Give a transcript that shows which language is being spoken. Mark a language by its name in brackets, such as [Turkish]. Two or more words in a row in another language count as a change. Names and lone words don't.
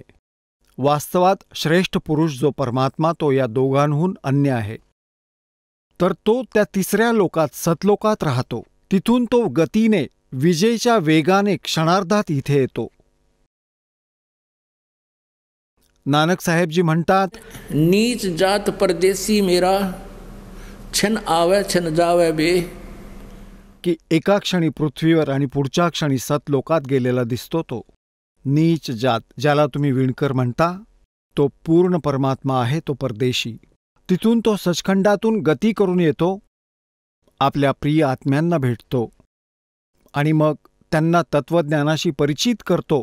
[Marathi] वास्तवात श्रेष्ठ पुरुष जो परमात्मा तो या दोघांहून अन्य आहे. तर तो त्या 3ऱ्या लोकात, सतलोकात राहतो. तिथून तो गतीने, विजेच्या वेगाने क्षणार्धात इथे येतो. नानक साहेबजी म्हणतात, [Punjabi] ਨੀਚ ਜਾਤ ਪਰਦੇਸੀ ਮੇਰਾ ਛਨ ਆਵੇ ਛਨ ਜਾਵੇ ਬੇ. [Marathi] की एका क्षणी पृथ्वीवर आणि पुढच्या क्षणी सतलोकात गेलेला दिसतो तो. नीच जात, ज्याला तुम्ही विणकर म्हणता, तो पूर्ण परमात्मा आहे, तो परदेशी. तिथून तो सचखंडातून गती करून येतो, आपल्या प्रिय आत्म्यांना भेटतो आणि मग त्यांना तत्वज्ञानाशी परिचित करतो.